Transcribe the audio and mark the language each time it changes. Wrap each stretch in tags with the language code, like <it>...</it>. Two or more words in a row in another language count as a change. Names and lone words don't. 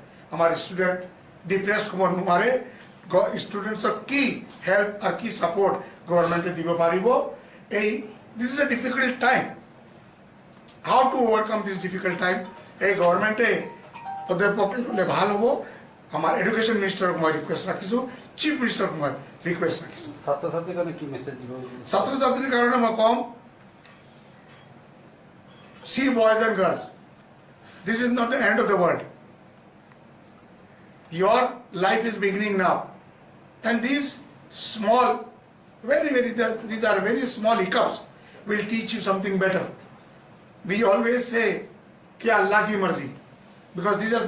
<as>আমাৰ</as> <en>student depressed</en> <as>হ'ব নোৱাৰে ষ্টুডেণ্টছক কি হেল্প আৰু কি</as> <en>support governmentে</en> <as>দিব পাৰিব এই</as> <en>this is a difficult time how to overcome this difficult time</en> <as>এই গভৰ্ণমেণ্টে পদক্ষেপ ল'লে ভাল হ'ব আমাৰ</as> <en>education ministerক</en> <as>মই ৰিকুৱেষ্ট ৰাখিছোঁ</as> <en>chief ministerক</en> <as>মই ৰিকুৱেষ্ট ৰাখিছোঁ ছাত্ৰ ছাত্ৰীৰ কাৰণে কি মেছেজ দিব ছাত্ৰ ছাত্ৰীৰ কাৰণে মই ক'ম</as> <en>see boys and girls this is not the end of the world your life is beginning now and these small these are very small hiccups will teach you something better we always say</en> <ur>کی اللہ کی مرضی</ur> <en>because this has</en>